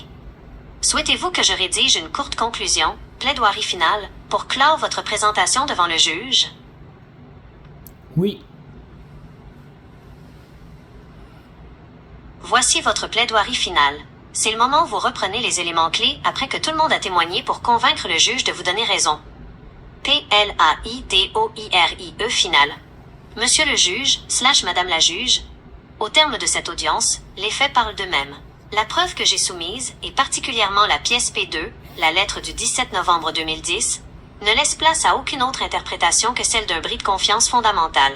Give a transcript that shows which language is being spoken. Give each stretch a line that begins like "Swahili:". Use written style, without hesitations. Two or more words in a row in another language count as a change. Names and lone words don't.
French: Souhaitez-vous que je rédige une courte conclusion, plaidoirie finale, pour clore votre présentation devant le juge? Oui. Voici votre plaidoirie finale. C'est le moment où vous reprenez les éléments clés après que tout le monde a témoigné pour convaincre le juge de vous donner raison. P-L-A-I-D-O-I-R-I-E finale. Monsieur le juge, / Madame la juge, au terme de cette audience, les faits parlent d'eux-mêmes. La preuve que j'ai soumise, et particulièrement la pièce P2, la lettre du 17 novembre 2010, ne laisse place à aucune autre interprétation que celle d'un bris de confiance fondamental.